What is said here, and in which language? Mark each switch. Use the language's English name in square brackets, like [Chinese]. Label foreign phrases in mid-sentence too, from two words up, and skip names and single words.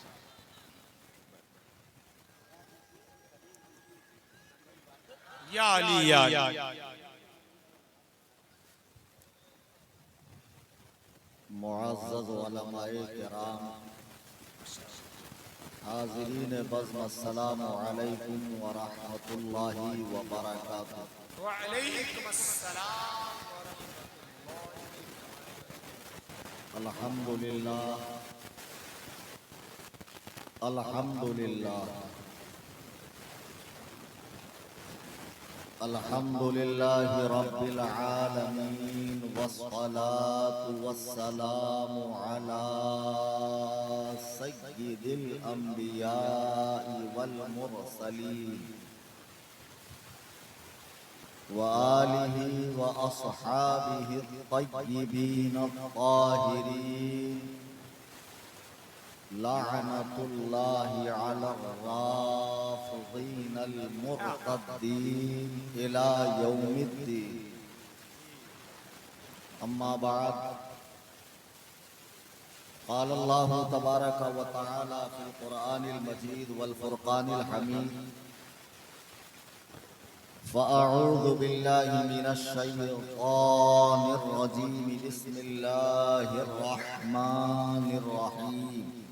[Urdu] یا علی یا معزز علمائے کرام، حاضرین بزم, [Arabic] السلام عليكم ورحمة الله وبركاته. وعليكم السلام. الحمد لله، الحمد لله، الحمد لله رب العالمين والصلاة والسلام على سيد الأنبياء والمرسلين وآله وأصحابه الطيبين الطاهرين لعنة الله على الرافضين المرتدين إلى يوم الدين. أما بعد قال الله تبارك وتعالى في القرآن المجيد والفرقان الحميد فأعوذ بالله من الشيطان الرجيم بسم الله الرحمن الرحيم.